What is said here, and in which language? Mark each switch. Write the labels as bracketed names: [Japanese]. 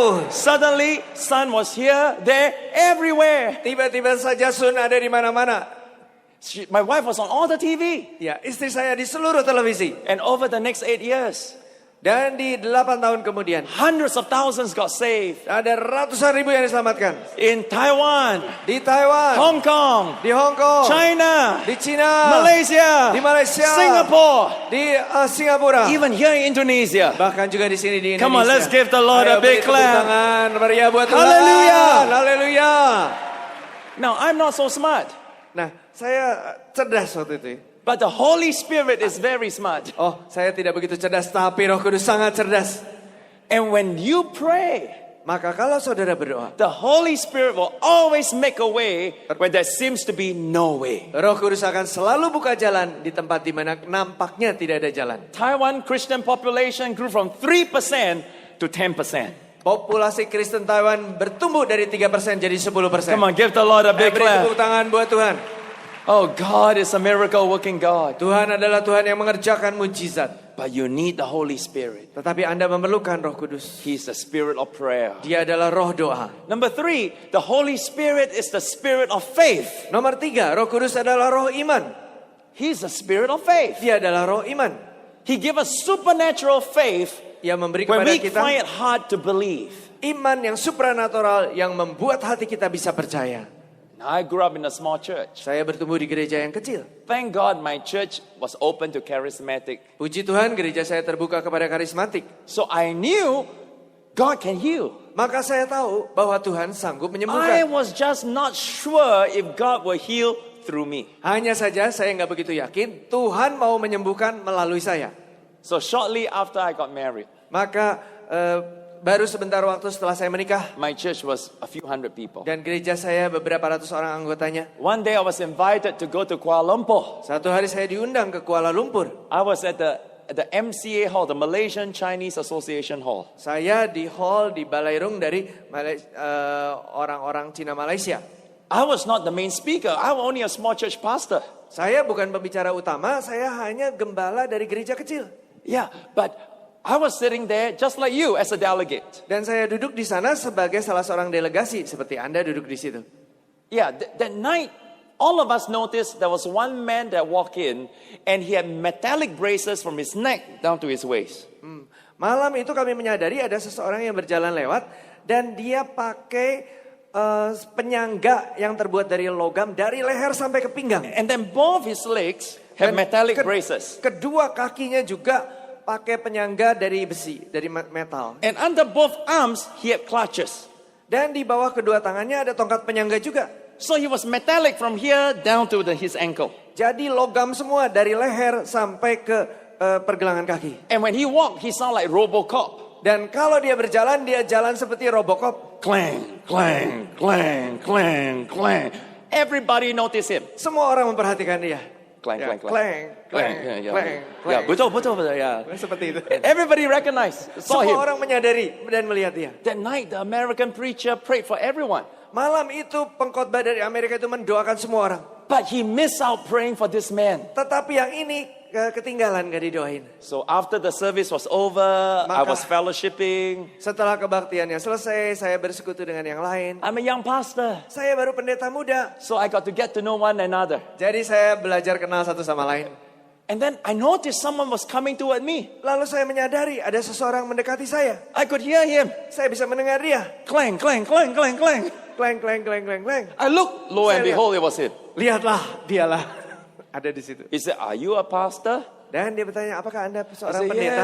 [English] Suddenly, sun was here, there, everywhere. [Indonesian] Tiba-tiba saja sun ada di mana-mana. [English] My wife was on all the TV. [Indonesian] Ya, istri saya di seluruh televisi. [English] And over the next 8 years, [Indonesian] Dan di 8 tahun kemudian, [English] hundreds of thousands got saved. [Indonesian] ada ratusan ribu yang diselamatkan. [English] In Taiwan, [Indonesian] Di Taiwan, [English] Hong Kong, [Indonesian] di Hong Kong, [English] China, [Indonesian] di China, [English] Malaysia, [Indonesian] di Malaysia, [English] Singapore, [Indonesian] di Singapura, [English] even here in Indonesia. [Indonesian] bahkan juga di sini di Indonesia. [English] Come on, let's give the Lord a [Indonesian] Ayo [English] big [Indonesian] beri tepuk [English] clap. [Indonesian] tangan meriah buat Tuhan. Haleluya. Haleluya. [English] Now, I'm not so smart, [Indonesian] Nah, saya cerdas waktu itu. [English] but the Holy Spirit is very smart. [Indonesian] Oh, saya tidak begitu cerdas, tapi Roh Kudus sangat cerdas. [English] And when you pray, [Indonesian] Maka kalau saudara berdoa, [English] the Holy Spirit will always make a way where there seems to be no way. [Indonesian] Roh Kudus akan selalu buka jalan di tempat di mana nampaknya tidak ada jalan. [English] Taiwan Christian population grew from 3% to 10%. [Indonesian] Populasi Kristen Taiwan bertumbuh dari 3% jadi 10%. [English] Come on, give the Lord a big [Indonesian] Beri tepuk tangan buat Tuhan. [English] Oh, God is a miracle working God. [Indonesian] Tuhan adalah Tuhan yang mengerjakan mujizat. [English] But you need the Holy Spirit. [Indonesian] Tetapi Anda memerlukan Roh Kudus. [English] He's the spirit of prayer. [Indonesian] Dia adalah roh doa. [English] Number 3, the Holy Spirit is the spirit of faith. [Indonesian] Nomor 3, Roh Kudus adalah roh iman. [English] He's the spirit of faith. [Indonesian] Dia adalah roh iman. [English] He gives us supernatural faith [Indonesian] Ia memberi [English] when [Indonesian] kepada [English] we [Indonesian] kita [English] find it hard to believe. [Indonesian] iman yang supranatural yang membuat hati kita bisa percaya. [English] I grew up in a small church. [Indonesian] Saya bertumbuh di gereja yang kecil. [English] Thank God my church was open to charismatic. [Indonesian] Puji Tuhan, gereja saya terbuka kepada karismatik. [English] So I knew God can heal. [Indonesian] Maka saya tahu bahwa Tuhan sanggup [English] I [Indonesian] menyembuhkan. [English] was just not sure if God will heal through me. [Indonesian] Hanya saja saya nggak begitu yakin Tuhan mau menyembuhkan melalui saya. [English] So shortly after I got married, [Indonesian] Maka baru sebentar waktu setelah saya menikah [English] my church was a few hundred people. [Indonesian] dan gereja saya beberapa ratus orang anggotanya. [English] One day I was invited to go to Kuala Lumpur. [Indonesian] Satu hari saya diundang ke Kuala Lumpur. [English] I was at the MCA hall, the Malaysian Chinese Association hall. [Indonesian] Saya di hall di Balairung dari orang-orang Cina Malaysia. [English] I was not the main speaker. I was only a small church pastor. [Indonesian] Saya bukan pembicara utama, saya hanya gembala dari gereja kecil. [English] Yeah, but I was sitting there just like you as a delegate. [Indonesian] Dan saya duduk di sana sebagai salah seorang delegasi seperti Anda duduk di situ. [English] Yeah, that night, all of us noticed there was one man that walked in and he had metallic braces from his neck down to his waist. [Indonesian] Malam itu kami menyadari ada seseorang yang berjalan lewat dan dia pakai penyangga yang terbuat dari logam dari leher sampai ke pinggang. [English] And then both his legs have [Indonesian] Dan [English] metallic braces. [Indonesian] Kedua kakinya juga pakai penyangga dari besi, dari metal. [English] And under both arms, he had clutches. [Indonesian] Dan di bawah kedua tangannya ada tongkat penyangga juga. [English] So he was metallic from here down to his ankle. [Indonesian] Jadi logam semua dari leher sampai ke pergelangan kaki. [English] And when he walked, he sounded like Robocop. [Indonesian] Dan kalau dia berjalan, dia jalan seperti Robocop. [English] Clang, clang, clang, clang, clang. Everybody noticed him. [Indonesian] Semua orang memperhatikan dia. Clang, Ya, clang, clang. clang, clang, [English] Yeah, clang, yeah, clang. [Indonesian] betul, yeah. Seperti itu. [English] Everybody recognized, saw [Indonesian] Semua [English] him. [Indonesian] orang menyadari dan melihat dia. [English] That night, the American preacher prayed for everyone. [Indonesian] Malam itu pengkhotbah dari Amerika itu mendoakan semua orang. [English] But he missed out praying for this man. [Indonesian] Tetapi yang ini ketinggalan, gak didoain. [English] So after the service was over, I was fellowshipping. [Indonesian] Setelah kebaktiannya selesai, saya bersekutu dengan yang lain. [English] I'm a young pastor. [Indonesian] Saya baru pendeta muda. [English] So I got to get to know one another. [Indonesian] Jadi saya belajar kenal satu sama lain. [English] And then I noticed someone was coming toward me. [Indonesian] Lalu saya menyadari ada seseorang mendekati saya. [English] I could hear him. [Indonesian] Saya bisa mendengar dia. Clang, clang, clang, clang, clang. Clang, clang, clang, clang, clang. [English] I looked, lo and [Indonesian] Saya lihat. [English] behold, it was him. [Indonesian] Lihatlah, dialah. Ada di situ. [English] He said, are you a pastor? [Indonesian] Dan dia bertanya, apakah Anda [English] I [Indonesian] seorang [English] said, [Indonesian] pendeta?